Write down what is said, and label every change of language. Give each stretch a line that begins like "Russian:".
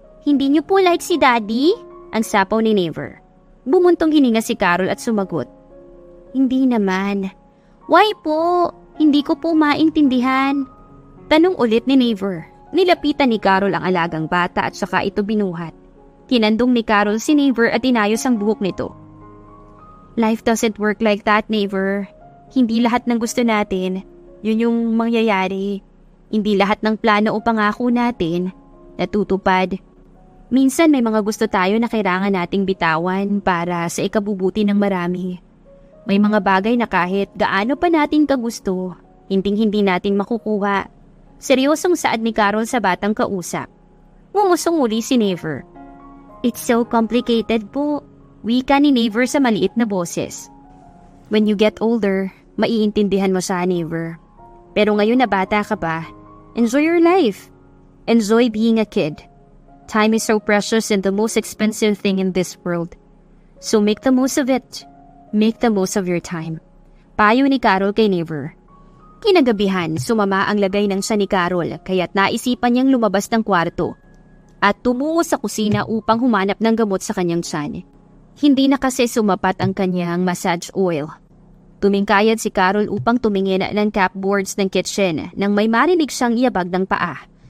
Filipino: Hindi niyo po like si daddy? Ang sapaw ni Naver. Bumuntong hininga si Carol at sumagot. Hindi naman. Why po? Hindi ko po maintindihan. Tanong ulit ni Naver. Nilapitan ni Carol ang alagang bata at saka ito binuhat. Kinandong ni Carol si Naver at inayos ang buhok nito.
English: Life doesn't work like that, Naver.
Filipino: Hindi lahat ng gusto natin, yun yung mangyayari. Hindi lahat ng plano o pangako natin natutupad. Minsan may mga gusto tayo na kailangan nating bitawan para sa ikabubuti ng marami. May mga bagay na kahit gaano pa natin kagusto, hindi natin makukuha. Seryosong saad ni Carol sa batang kausap. Ngumusong uli si Naver.
English: It's so complicated
Filipino: po. Wika ni Naver sa maliit na boses.
English: When you get older,
Filipino: maiintindihan mo siya, Naver. Pero ngayon na bata ka pa,
English: enjoy your life. Enjoy being a kid. Time is so precious and the most expensive thing in this world. So make the most of it. Make the most of your time.
Filipino: Payo ni Carol kay Naver. Kinagabihan, sumama ang lagay ng siya ni Carol kaya't naisipan niyang lumabas ng kwarto at tumungo sa kusina upang humanap ng gamot sa kanyang tiyan. Hindi na kasi sumapat ang kanyang massage oil. Tumingkayad si Carol upang tumingin ng cupboards ng kitchen nang may marinig siyang iabag ng paa.